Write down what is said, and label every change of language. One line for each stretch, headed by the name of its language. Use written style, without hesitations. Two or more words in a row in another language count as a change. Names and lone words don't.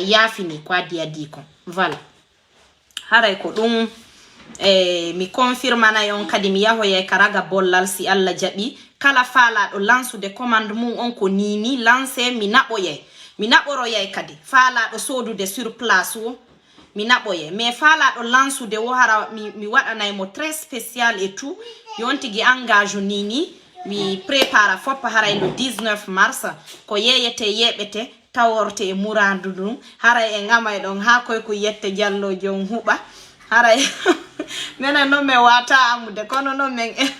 Fula: yaafini ko adi ko voilà haray ko ɗum mi confirmanay on kadi mi yahoye karaga bollal si Allah jaɓi kala faalaɗo lansude commande mum on ko nini lance mi naɓoroyay kadi faalaɗo sodude
French: sur place
Fula: wo mi naɓoye mais faalaɗo lansude wo hara mi waɗanay mo
French: très spécial et tout
Fula: yontigi engage nini mi prépara foppa haray
French: le 19 mars
Fula: ko yeyete yeɓete taworte e murandu ɗum haray e ngamay ɗon ha koy ko yette jallo jon huɓa haray menen noon min wata amude kono noon min